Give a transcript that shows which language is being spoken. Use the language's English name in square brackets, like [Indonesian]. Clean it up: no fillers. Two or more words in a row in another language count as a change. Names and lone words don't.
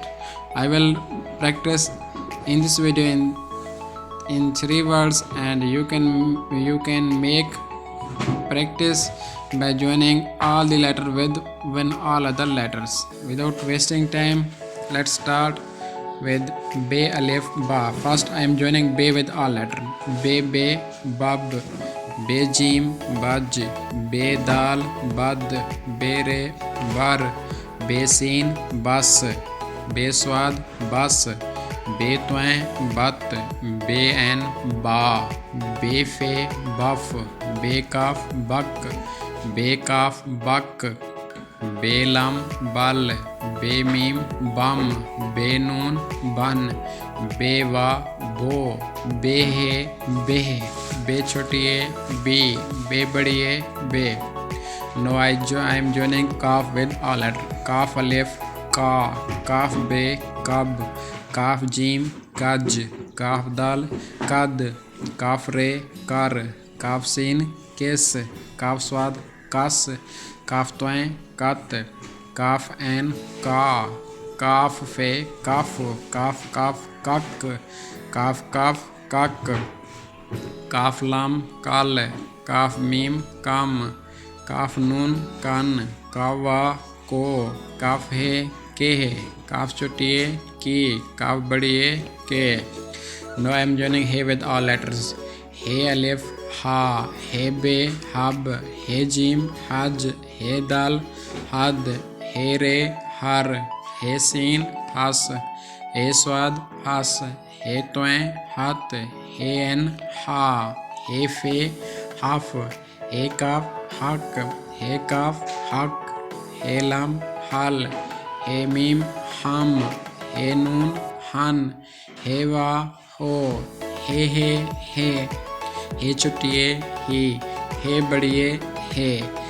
[English] I will practice in this video in 3 words, and you can make practice by joining all the letter with when all other letters. Without wasting time, let's start with Be Alif Ba. First I am joining Be with all letter. Be Bab, Be Jim Baj, Be Dal Bad, Be Re Bar, Be Sin Bas, Be Swad Bas, Be Twain Bat, Be En Ba, Be Fe Baf, Be Kaf Bak, Be Kaf Bak, Be Lam Bal, Be Mim Bam, Be Noon Ban, Be Wa Bo, Be He Beh, Be Chotiye Be, Be Badiye Be. Now I am joining Kaf with all letter. Kaf Alif Ka, Kaf Be Kab, Kaf Jim Kaj, Kaf Dal Kad, Kaf Re Kar, Kaf Sin Kes, Kaf Swad Kas, Kaf Twain Kat, Kaf En Ka, Kaf Fe Kaf, Kaf Kaf Kak, Kaf Kaf Kak, Kaf Lam Kal, Kaf Mim Kam, Kaf Nun Kan, Kaf Wa Ko, Kaf He Ke, Kaf Chotiye Ki, Kaf Badiye Ke. Now I am joining He with all letters. He Alif Ha, He Be Hab, He Jim Haj, He Dal Had, He Re Har, He Sin Has, He Swad Has, He Twain Hat, He En Ha, He Fe Haf, He Kaf Hak, He Kaf Hak, He Lam Hal, He Mim Ham, He Nun Han, He Wa Ho, He He Chotiye He, He Badiye He.